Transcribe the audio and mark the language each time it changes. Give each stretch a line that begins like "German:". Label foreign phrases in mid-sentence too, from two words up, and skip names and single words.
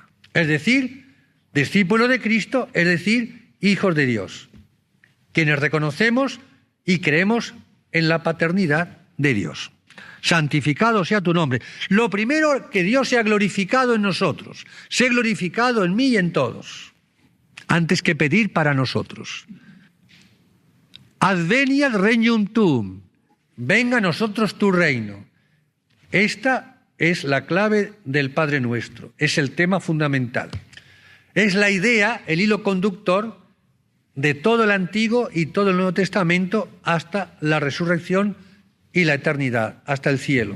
Spanish: Es decir, discípulo de Cristo, es decir, hijos de Dios, quienes reconocemos y creemos en la paternidad de Dios. Santificado sea tu nombre. Lo primero, que Dios sea glorificado en nosotros, sea glorificado en mí y en todos, antes que pedir para nosotros.
Latin: Adveniat regnum tuum,
Spanish: venga a nosotros tu reino. Esta es la clave del Padre Nuestro, es el tema fundamental. Es la idea, el hilo conductor de todo el Antiguo y todo el Nuevo Testamento hasta la resurrección y la eternidad, hasta el cielo.